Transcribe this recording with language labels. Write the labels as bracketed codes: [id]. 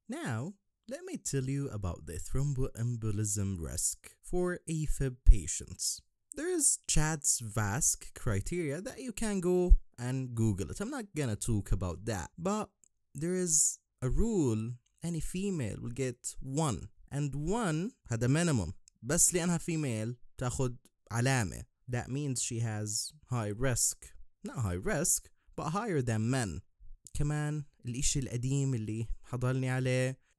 [en] Now, let me tell you about the thromboembolism risk for AFib patients. There is Chad's VASC criteria that you can go and Google it. I'm not gonna talk about that, but there is a rule. Any female will get 1, and 1 [ar] هذا [en] minimum. [ar] بس لأنها female تاخد علامة. [en] That means she has high risk. Not high risk, but higher than men. [ar] كمان الإشي القديم اللي حضلني عليه.